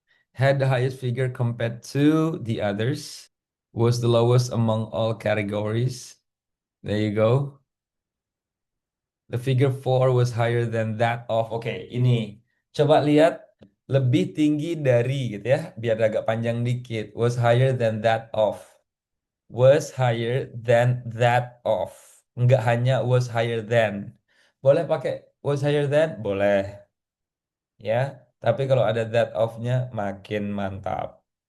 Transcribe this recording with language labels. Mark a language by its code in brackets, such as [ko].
[en] Had the highest figure compared to the others. Was the lowest among all categories. There you go. The figure four was higher than that of. [id] Oke, ini. Coba lihat lebih tinggi dari gitu ya, biar agak panjang dikit. [en] Was higher than that of. Was higher than that of. [id] Nggak hanya [en] was higher than. [id] Boleh pakai [en] was higher than? [id] Boleh. Ya. Tapi kalau ada [en] that of- [id] nya makin mantap.